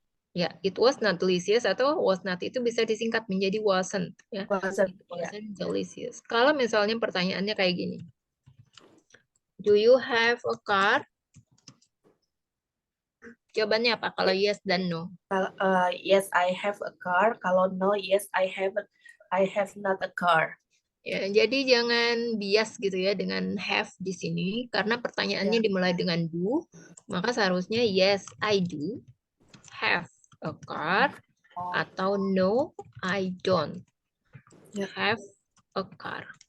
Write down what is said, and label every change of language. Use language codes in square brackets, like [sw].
[id] Ya, [en] it was not delicious [id] atau [en] was not [id] itu bisa disingkat menjadi [en] wasn't [id] ya. [en] Wasn't. It [id] Ya. [en] wasn't delicious. [id] Kalau misalnya pertanyaannya kayak gini. [en] Do you have a car? [id] Jawabannya apa kalau yes dan no? [en] Yes, I have a car. [id] Kalau [en] no, yes, I have not a car. [id] Ya, jadi jangan bias gitu ya dengan have di sini karena pertanyaannya Ya. dimulai dengan do, maka seharusnya [en] yes, I do have a car [id] atau [en] no, I don't [id] Ya. [en] have a car.